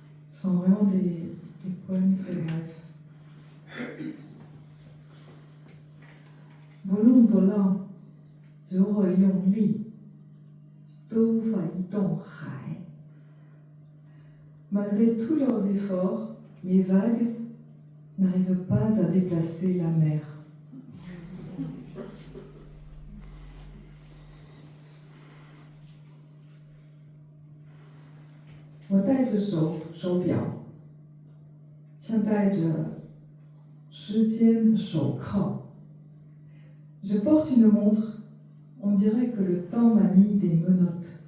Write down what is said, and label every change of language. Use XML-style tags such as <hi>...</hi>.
<fr>Ce sont vraiment des poèmes très brefs.</fr> <zh>不论不浪，如何用力，都无法移动海。</zh> <fr>Malgré tous leurs efforts, les vagues n'arrivent pas à déplacer la mer.</fr> <zh>我戴着手表，像戴着时间的手铐。</zh> <fr>Je porte une montre, on dirait que le temps m'a mis des menottes.</fr>